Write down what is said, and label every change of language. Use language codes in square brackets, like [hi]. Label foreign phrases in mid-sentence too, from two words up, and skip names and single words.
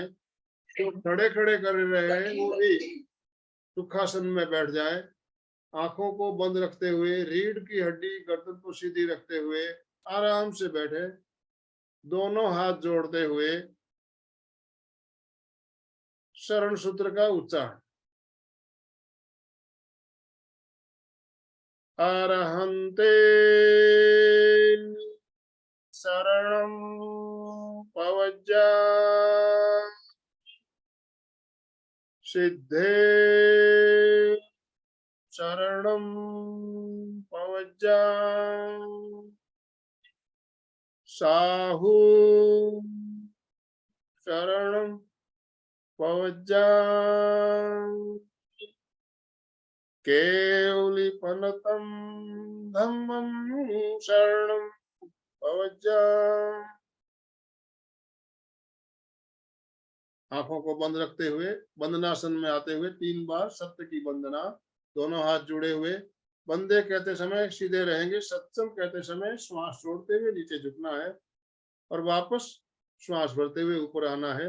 [hi] तो खड़े खड़े कर रहे हैं वो भी सुखासन में बैठ जाएं। आंखों को बंद रखते हुए, रीढ़ की हड्डी गर्दन को सीधी रखते हुए आराम से बैठे। दोनों हाथ जोड़ते हुए शरण सूत्र का उच्चारण। [pra] अरहन्ते शरणं पवज्जा सिद्धे शरणं पवज्जा साहु शरणं पवज्जा केवलिपनतं धम्मं शरणं पवज्जा। [hi] आंखों को बंद रखते हुए वंदनासन में आते हुए 3 बार सत्य की वंदना। दोनों हाथ जुड़े हुए, वंदे कहते समय सीधे रहेंगे, सत्संग कहते समय श्वास छोड़ते हुए नीचे झुकना है और वापस श्वास भरते हुए ऊपर आना है।